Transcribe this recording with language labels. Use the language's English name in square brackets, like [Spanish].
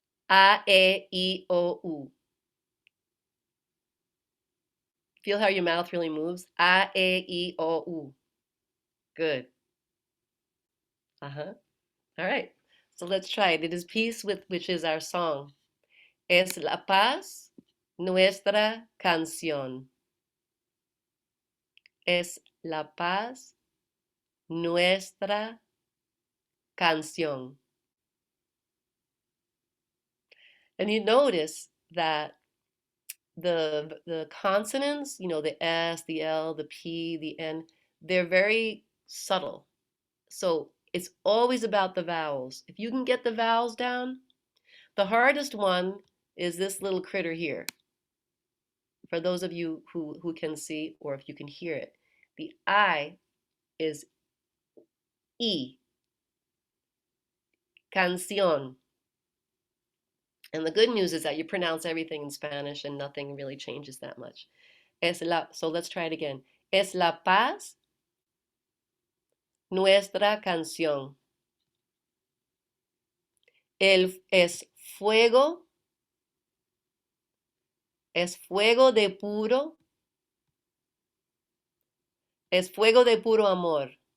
[English] A, E, I, O, U. Feel how your mouth really moves? A, E, I, O, U. Good. Uh-huh. All right. So let's try it. It is peace with which is our song. [Spanish] Es la paz nuestra canción. Es la paz nuestra canción. [English] And you notice that the consonants, the S, the L, the P, the N, they're very subtle. So it's always about the vowels. If you can get the vowels down, the hardest one is this little critter here. For those of you who can see, or if you can hear it, the I is E, canción. And the good news is that you pronounce everything in Spanish and nothing really changes that much. So let's try it again. [Spanish] Es la paz nuestra canción. Es fuego, es fuego de puro, es fuego de puro amor.